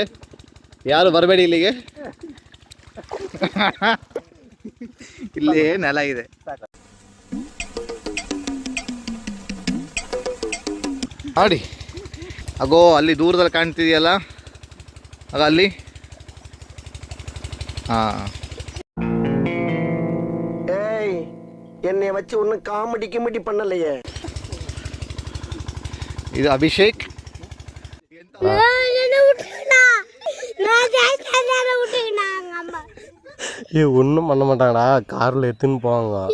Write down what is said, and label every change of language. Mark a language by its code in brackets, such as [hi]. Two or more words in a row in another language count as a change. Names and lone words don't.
[kn] ಯಾರು ಬರಬೇಡಿ ಇಲ್ಲಿಗೆ. ಇಲ್ಲಿ ನೆಲ ಇದೆ. ನೋಡಿ ಅಗೋ ಅಲ್ಲಿ ದೂರದಲ್ಲಿ ಕಾಣ್ತಿದೆಯಲ್ಲ, ಆಗ ಅಲ್ಲಿ [ta] என்னை வச்சு ஒன்னும் காமெடி கிமெடி பண்ணலையே. இது அபிஷேக். ஒன்றும் பண்ண மாட்டாங்கடா, காரில் எடுத்துன்னு போவாங்க.